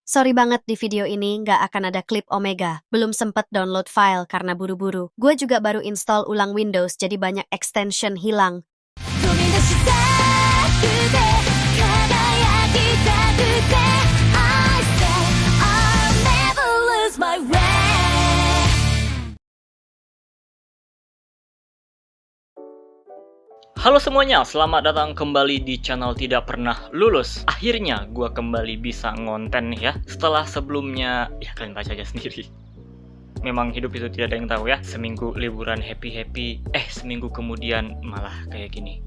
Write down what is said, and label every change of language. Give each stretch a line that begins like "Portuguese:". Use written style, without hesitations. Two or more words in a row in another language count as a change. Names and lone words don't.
Indonesian: Sorry banget di video ini nggak akan ada klip Omega. Belum sempet download file karena buru-buru. Gue juga baru install ulang Windows jadi banyak extension hilang.
Japanese: 飛び出したくて輝きたくて
English: I say I'll never lose my way.
Indonesian: Halo semuanya, selamat datang kembali di channel Tidak Pernah Lulus. Akhirnya gua kembali bisa ngonten nih ya. Setelah sebelumnya, ya kalian baca aja sendiri. Memang hidup itu tidak ada yang tahu ya. Seminggu liburan happy-happy, seminggu kemudian malah kayak gini.